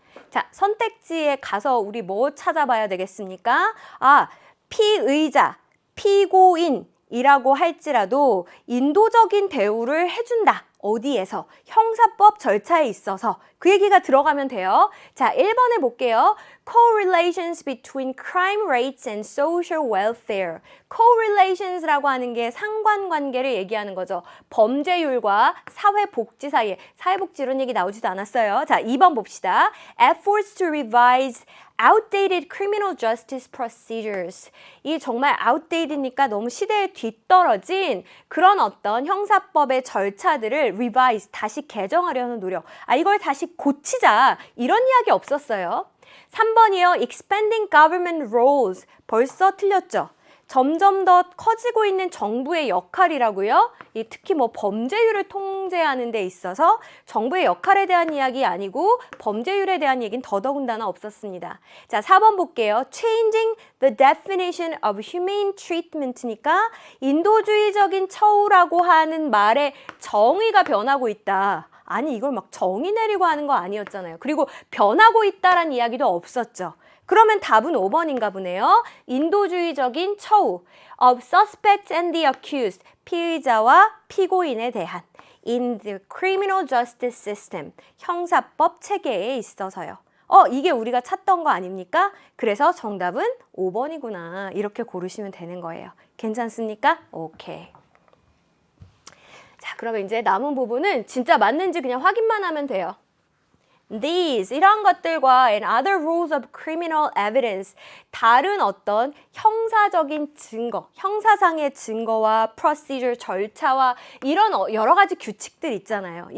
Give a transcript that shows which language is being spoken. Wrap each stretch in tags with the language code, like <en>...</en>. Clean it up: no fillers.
<ko>자, 선택지에 가서 우리 뭐 찾아봐야 되겠습니까? 피의자, 피고인이라고 할지라도 인도적인 대우를 해준다. 어디에서? 형사법 절차에 있어서 그 얘기가 들어가면 돼요. 자, 1번에 볼게요.</ko> <en>Correlations between crime rates and social welfare.</en> <ko>Correlations라고 하는 게 상관관계를 얘기하는 거죠. 범죄율과 사회복지 사이에. 사회복지 이런 얘기 나오지도 않았어요. 자, 2번 봅시다.</ko> <en>Efforts to revise outdated criminal justice procedures.</en> <ko>이 정말 outdated니까 너무 시대에 뒤떨어진 그런 어떤 형사법의 절차들을 revise, 다시 개정하려는 노력. 이걸 다시 고치자. 이런 이야기 없었어요. 3번이요.</ko> <en>expanding government roles.</en> <ko>벌써 틀렸죠. 점점 더 커지고 있는 정부의 역할이라고요. 특히 범죄율을 통제하는 데 있어서 정부의 역할에 대한 이야기 아니고 범죄율에 대한 얘기는 더더군다나 없었습니다. 자, 4번 볼게요. Changing the definition of humane treatment 니까 인도주의적인 처우라고 하는 말의 정의가 변하고 있다. 이걸 막 정의 내리고 하는 거 아니었잖아요. 그리고 변하고 있다란 이야기도 없었죠. 그러면 답은 5번인가 보네요. 인도주의적인 처우 of suspects and the accused, 피의자와 피고인에 대한 in the criminal justice system, 형사법 체계에 있어서요. 이게 우리가 찾던 거 아닙니까? 그래서 정답은 5번이구나. 이렇게 고르시면 되는 거예요. 괜찮습니까? 오케이. 자, 그러면 이제 남은 부분은 진짜 맞는지 그냥 확인만 하면 돼요. These, 이런 것들과 and other rules of criminal evidence, 다른 어떤 형사적인 증거, 형사상의 증거와 procedure, 절차와 이런 여러 가지 규칙들 있잖아요.</ko>